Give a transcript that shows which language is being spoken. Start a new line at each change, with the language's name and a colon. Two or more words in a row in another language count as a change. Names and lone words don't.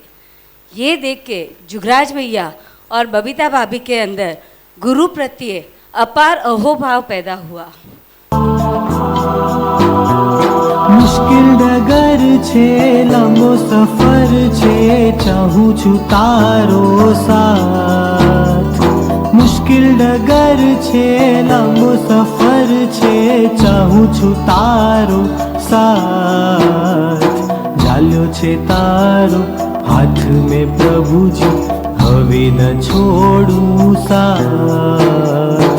Hindi: ये देख के जुगराज भैया और बबीता भाभी के अंदर गुरु प्रत्ये अपार अहोभाव पैदा हुआ।
Gujarati: મુશ્કેલ ડગર છે લાંબો સફર છે ચાહું છું તારો સાથ। મુશ્કેલ ડગર છે લાંબો સફર છે ચાહું છું તારો સાથ। ઝાલ્યો છે તારો હાથ મેં પ્રભુજી હવે ન છોડું સાથ।